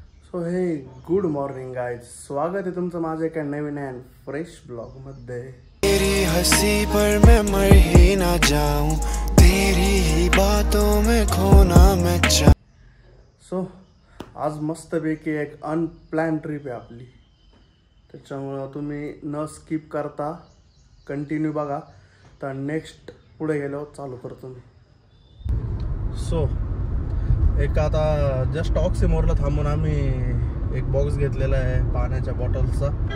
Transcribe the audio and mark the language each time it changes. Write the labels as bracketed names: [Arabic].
[Marathi] So हे good morning guys, स्वागत आहे तुमचं माझ्या एका नवीन अँड फ्रेश ब्लॉग मध्ये. [Hindi] तेरी हंसी पर मैं मर ही ना जाऊं, तेरी ही बातों में खोना मैं चाहूं. [Marathi] सो आज मस्तपैकी एक अनप्लॅन ट्रिप आहे आपली, त्याच्यामुळं तुम्ही न स्किप करता कंटिन्यू बघा, तर नेक्स्ट पुढे गेल्यावर चालू करतो मी. सो एक आता जस्ट ऑक्सिमोरला थांबून आम्ही एक बॉक्स घेतलेला आहे पाण्याच्या बॉटल्सचा.